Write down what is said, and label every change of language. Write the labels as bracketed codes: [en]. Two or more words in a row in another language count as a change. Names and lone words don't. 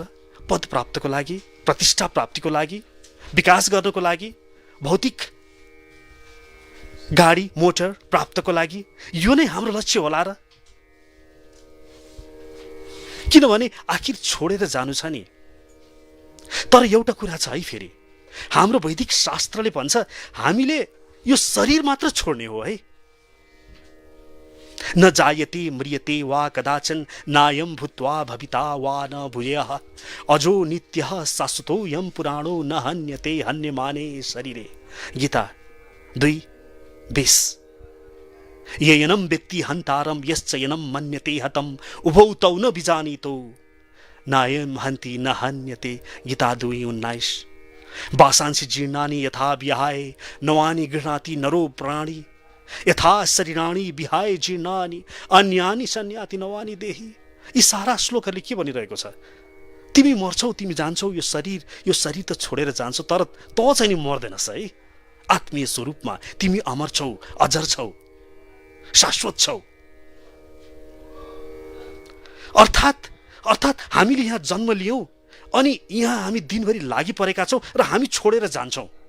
[ne] पद प्राप्तको लागि, प्रतिष्ठा प्राप्तिको लागि, विकास गर्नको लागि, भौतिक गाडी मोटर प्राप्तको लागि यो नै हाम्रो लक्ष्य होला र? किनभने आखिर छोडेर जानु छ नि। तर एउटा कुरा छ है, फेरि हाम्रो वैदिक शास्त्रले भन्छ हामीले यो शरीर मात्र छोड्ने हो है। [sa] न जायते म्रियते वा कदाचन नायम भूत्वा भविता वा न भूयः अजो नित्यः शाश्वतोऽयं पुराणो न हन्यते हन्यमाने शरीरे। [ne] गीता 2:20। [sa] येयनं व्यक्ति हन्तारं यश्चयनं मन्यते हतम् उभौ तौ न विजानीतो नायं हन्ति न हन्यते। [ne] गीता 2:19। [sa] वासांसि जीर्णानि यथा विहाय नवानि गृह्णाति नरो प्राणी यथा शरीराणि विहाय जीर्णानि अन्यानि सन्याति नवानि देहि। [ne] यी सारा श्लोकहरूले के भनिरहेको छ? तिमी मर्छौ, तिमी जान्छौ, यो शरीर त छोडेर जान्छौ, तर तँ चाहिँ नि मर्दैनस् है। आत्मीय स्वरूपमा तिमी अमर छौ, अजर छौ, शाश्वत छौ। अर्थात् हामीले यहाँ जन्म लियौँ अनि यहाँ हामी दिनभरि लागि परेका छौँ र हामी छोडेर जान्छौँ।